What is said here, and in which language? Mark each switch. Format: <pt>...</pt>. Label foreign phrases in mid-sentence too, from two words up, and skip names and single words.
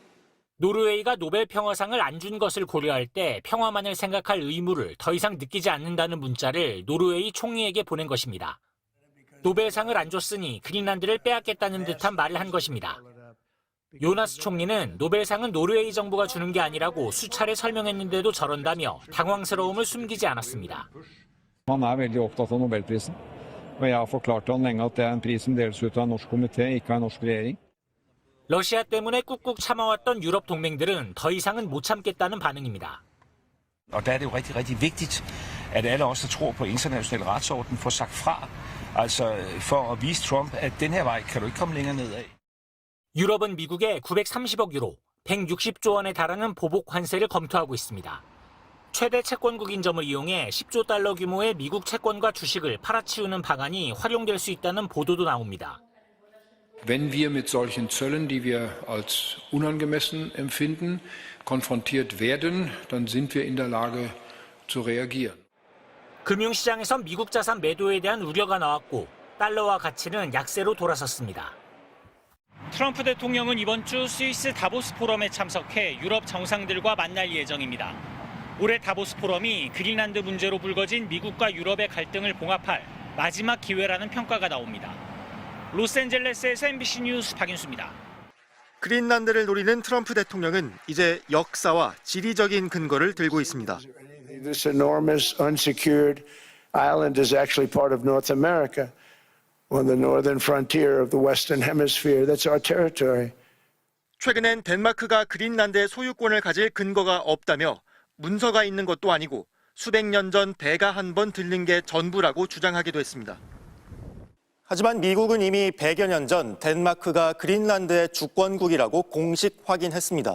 <ko>노르웨이가 노벨 평화상을 안 준 것을 고려할 때 평화만을 생각할 의무를 더 이상 느끼지 않는다는 문자를 노르웨이 총리에게 보낸 것입니다. 노벨상을 안 줬으니 그린란드를 빼앗겠다는 듯한 말을 한 것입니다. 요나스 총리는 노벨상은 노르웨이 정부가 주는 게 아니라고 수차례 설명했는데도 저런다며 당황스러움을 숨기지 않았습니다.</ko> <no>Han veldig opptatt av Nobelprisen, og jeg har forklart til han lenge at det en pris som deles ut av en norsk komité, ikke av en norsk regjering.</no> <ko>러시아 때문에 꾹꾹 참아왔던 유럽 동맹들은 더 이상은 못 참겠다는 반응입니다.</ko> <da>Og der er det jo rigtig vigtigt, at alle os, der tror på international retsorden, får sagt fra. Altså for at vise Trump, at den her vej kan du ikke komme længere nedad.</da> <ko>유럽은 미국에 930억 유로, 160조 원에 달하는 보복 관세를 검토하고 있습니다. 최대 채권국인 점을 이용해 10조 달러 규모의 미국 채권과 주식을 팔아치우는 방안이 활용될 수 있다는 보도도 나옵니다.</ko> <de>Wenn wir mit solchen Zöllen, die wir als unangemessen empfinden, konfrontiert werden, dann sind wir in der Lage zu reagieren.</de> <ko>금융시장에선 미국 자산 매도에 대한 우려가 나왔고 달러와 가치는 약세로 돌아섰습니다. 트럼프 대통령은 이번 주 스위스 다보스 포럼에 참석해 유럽 정상들과 만날 예정입니다. 올해 다보스 포럼이 그린란드 문제로 불거진 미국과 유럽의 갈등을 봉합할 마지막 기회라는 평가가 나옵니다. 로스앤젤레스에서 MBC 뉴스 박인수입니다. 그린란드를 노리는 트럼프 대통령은 이제 역사와 지리적인 근거를 들고 있습니다.</ko> <en>This enormous unsecured island is actually part of North America, on the northern frontier of the Western Hemisphere. That's our territory.</en> <ko>최근엔 덴마크가 그린란드의 소유권을 가질 근거가 없다며 문서가 있는 것도 아니고 수백 년 전 배가 한 번 들린 게 전부라고 주장하기도 했습니다. 하지만 미국은 이미 100여 년 전 덴마크가 그린란드의 주권국이라고 공식 확인했습니다.</ko>